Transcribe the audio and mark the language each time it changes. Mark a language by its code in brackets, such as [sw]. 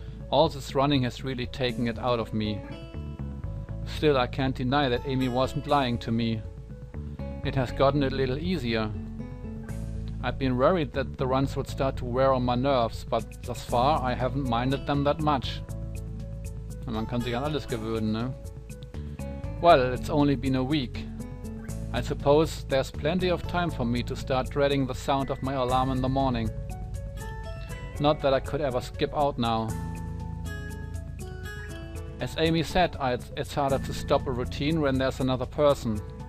[en] All this running has really taken it out of me. Still, I can't deny that Amy wasn't lying to me. It has gotten a little easier. I've been worried that the runs would start to wear on my nerves, but thus far I haven't minded them that much. [de] Man kann sich an alles gewöhnen, ne? [en] Well, it's only been a week. I suppose there's plenty of time for me to start dreading the sound of my alarm in the morning. Not that I could ever skip out now. As Amy said, it's harder to stop a routine when there's another person.